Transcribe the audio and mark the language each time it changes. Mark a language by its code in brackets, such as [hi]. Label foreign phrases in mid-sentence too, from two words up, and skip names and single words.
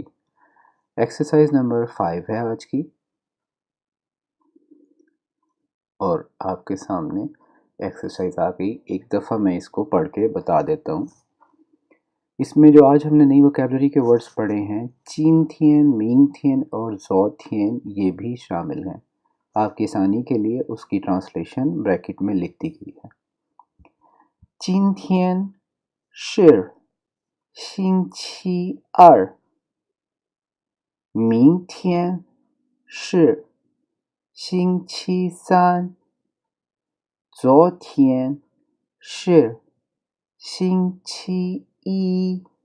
[en] exercise number [hi] 5 है आज की, और आपके सामने एक्सरसाइज आ गई। एक दफ़ा मैं इसको पढ़ के बता देता हूँ। इसमें जो आज हमने नई वोकेबलरी के वर्ड्स पढ़े हैं, [zh] 今天, 明天 [hi] और [zh] 昨天, [hi] ये भी शामिल हैं। आपकी आसानी के लिए उसकी ट्रांसलेशन ब्रैकेट में लिख दी गई है। [zh] 今天是星期二，明天是星期三，昨天是星期一，